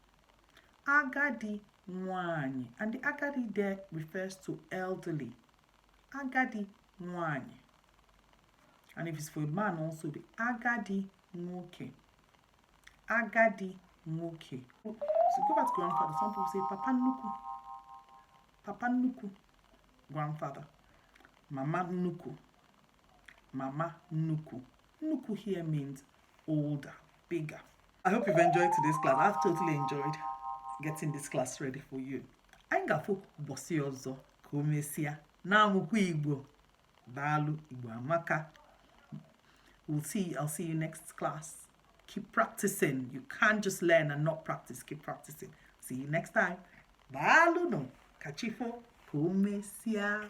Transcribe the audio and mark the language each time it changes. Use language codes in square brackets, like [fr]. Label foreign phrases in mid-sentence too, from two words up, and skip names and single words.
[ig] Agadi Nwanye. [en] And the Agadi there refers to elderly. [ig] Agadi Nwanye. [en] And if it's for a man also, the [ig] Agadi Nwoke. Agadi Nwoke. [en] So go back to grandfather. Some people say [ig] Papa Nuku. Papa Nuku. [en] Grandfather. [ig] Mama Nuku. Mama Nuku. [en] Nuku here means older, bigger. I hope you've enjoyed today's class. I've totally enjoyed getting this class ready for you. [ig] Anyị ga-afụ ụbọchị ọzọ ka o mesịa na-amụkwa Igbo. Daalụ Igbo amaka. [en] I'll see you next class. Keep practicing. You can't just learn and not practice. Keep practicing. See you next time. [ig] Daalụ no. Kachifo ka o mesịa.